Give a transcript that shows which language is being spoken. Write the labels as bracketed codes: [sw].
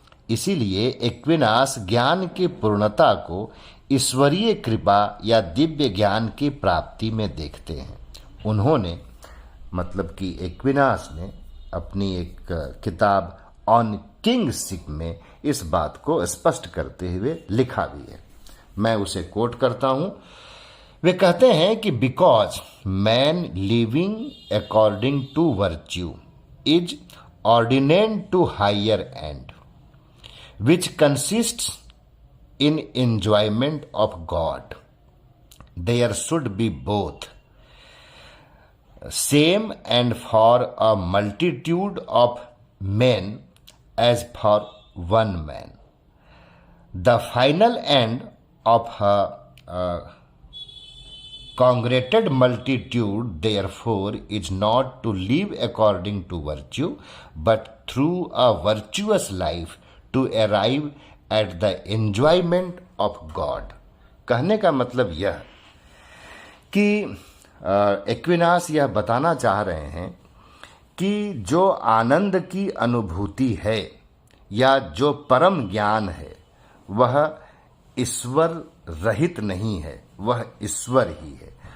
[hi] इसीलिए एक्विनास ज्ञान की पूर्णता को ईश्वरीय कृपा या दिव्य ज्ञान की प्राप्ति में देखते हैं। उन्होंने, मतलब कि एक्विनास ने, अपनी एक किताब ऑन किंगशिप में इस बात को स्पष्ट करते हुए लिखा भी है। मैं उसे कोट करता हूं। वे कहते हैं कि [en] Because man living according to virtue is ordinate to higher end which consists in enjoyment of God, there should be both same and for a multitude of men as for one man. The final end of a congregated multitude therefore is not to live according to virtue, but through a virtuous life to arrive at the enjoyment of God। [hi] कहने का मतलब यह कि Aquinas यह बताना चाह रहे हैं कि जो आनंद की अनुभूति है या जो परम ज्ञान है वह ईश्वर रहित नहीं है, वह ईश्वर ही है।